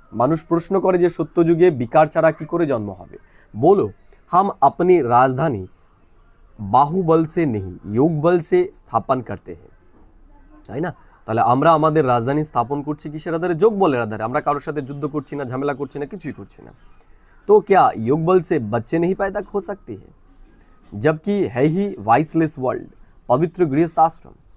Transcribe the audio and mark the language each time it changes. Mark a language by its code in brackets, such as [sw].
[bn] মানুষ প্রশ্ন করে যে সত্যযুগে বিকার ছাড়া কি করে জন্ম হবে। [hi] बोलो हम अपनी राजधानी बाहुबल से नहीं योग बल से स्थापन करते हैं, [bn] তাই না? তাহলে আমরা আমাদের রাজধানী স্থাপন করছি কিসের আধারে? যোগ বলের আধারে। আমরা কারোর সাথে যুদ্ধ করছি না, ঝামেলা করছি না, কিছুই করছি না। [hi] तो क्या योग बल से बच्चे नहीं पैदा हो सकते हैं, जबकि है ही वाइसलेस वर्ल्ड, पवित्र गृहस्थ आश्रम।